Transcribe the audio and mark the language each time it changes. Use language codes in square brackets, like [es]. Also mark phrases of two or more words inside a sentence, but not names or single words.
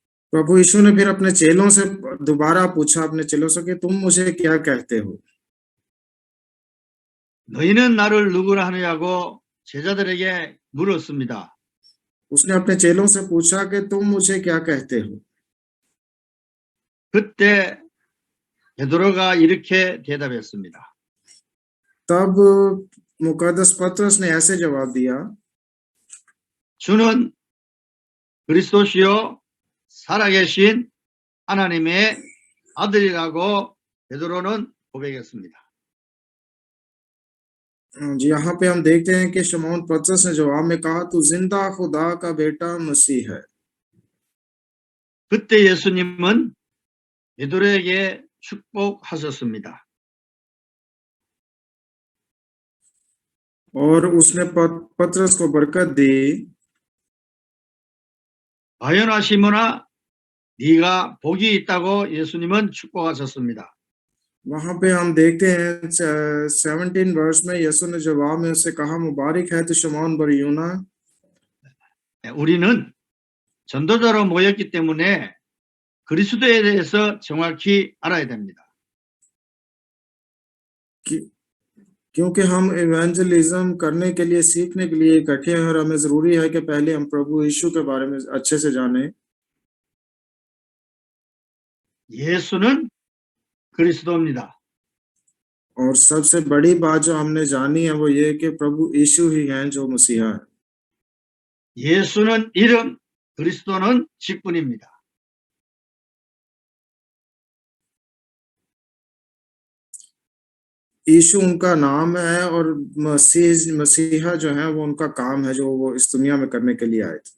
[hi] प्रभु यीशु ने फिर अपने चेलों से दोबारा पूछा अपने चेलों से कि तुम मुझे क्या कहते हो? [ko] 너희는 나를 누구라 하느냐고 제자들에게 물었습니다. [hi] उसने अपने चेलों से पूछा कि तुम मुझे क्या कहते हो? [ko] 그때 베드로가 이렇게 대답했습니다. [hi] तब मुकद्दस पतरस ने ऐसे जवाब दिया, [ko] 주는 그리스도시요 살아계신 하나님의 아들이라고 베드로는 고백했습니다. [hi] जी यहाँ पे हम देखते हैं कि शमौन पतरस ने जवाब में कहा, तू जिंदा खुदा का बेटा मसीह है। [ko] 그때 예수님은 베드로에게 축복하셨습니다. [hi] और उसने पतरस को बरकत दी, [ko] 바요나 시몬아 네가 복이 있다고 예수님은 축복하셨습니다. [hi] वहां पे हम देखते हैं 17 वर्ष में यीशु ने जवाब में उससे कहा, मुबारक है तू शमौन बरयूना, [ko] 우리는 전도자로 모였기 때문에 그리스도에 대해서 정확히 알아야 됩니다. [hi] क्योंकि हम इवेंजलिज्म करने के लिए सीखने के लिए इकट्ठे हैं और हमें जरूरी है कि पहले हम प्रभु यीशु के बारे में अच्छे से जानें। [ko] 예수는 그리스도입니다. [hi] और सबसे बड़ी बात जो हमने जानी है वो ये है कि प्रभु यीशु ही हैं जो मसीहा है। [ko] 예수는 이름, 그리스도는 직분입니다. [hi] यीशु उनका नाम है और मसीहा जो है वो उनका काम है जो वो इस दुनिया में करने के लिए आए थे।